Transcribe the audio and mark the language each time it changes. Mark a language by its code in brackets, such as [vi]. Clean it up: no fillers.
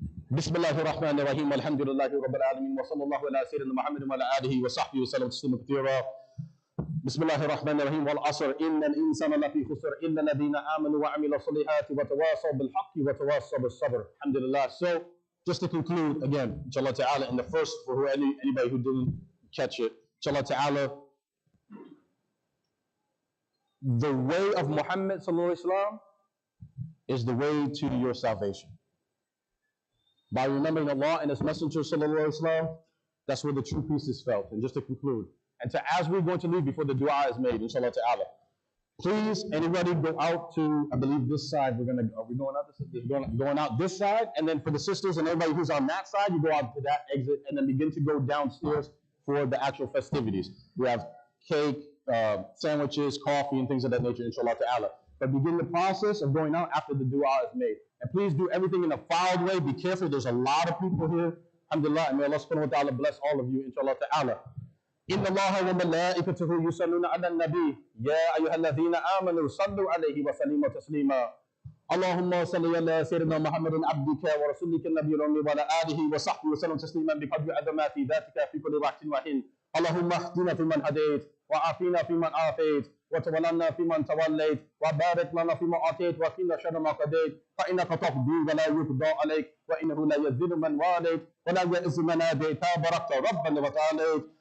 [ar] بسم الله الرحمن الرحيم والحمد لله رب العالمين وصلى الله على سيدنا محمد وعلى آله وصحبه وسلم تسليما كثيرا. بسم الله الرحمن الرحيم والعصر إن الإنسان لفي خسر إلا الذين آمنوا وعملوا الصالحات وتواصوا بالحق وتواصوا بالصبر. Alhamdulillah. [en] So, just to conclude again, inshallah ta'ala, in the first, for anybody who didn't catch it, inshallah ta'ala, the way of Muhammad sallallahu alaihi wasallam is the way to your salvation. By remembering Allah and His Messenger sallallahu alaihi wasallam, that's where the true peace is felt. And just to conclude, and as we're going to leave before the dua is made, inshallah ta'ala, please, anybody go out to, I believe this side, are we going out this side? Going out this side, and then for the sisters and everybody who's on that side, you go out to that exit, and then begin to go downstairs for the actual festivities. We have cake, sandwiches, coffee, and things of that nature, inshallah ta'ala. But begin the process of going out after the dua is made. And please do everything in a filed way. Be careful. There's a lot of people here. Alhamdulillah. And may Allah subhanahu wa ta'ala bless all of you, inshallah ta'ala. [ar] إن الله وملائكته يصلون على النبي يا أيها الذين آمنوا صلوا عليه وسلموا تسليما اللهم صل على سيدنا محمد عبدك ورسولك النبي الأمي وعلى آله وصحبه وسلم تسليما بقدر عظمات ذاتك في كل وقت وحين اللهم اهدنا فيمن هديت وعافنا فيمن عافيت وتولنا فيمن توليت وبارك لنا فيما أعطيت وقنا شر ما قضيت فإنك تقضي ولا يقضى عليك وإنه لا يذل من واليت ولا يعز من عاديت تباركت ربنا وتعاليت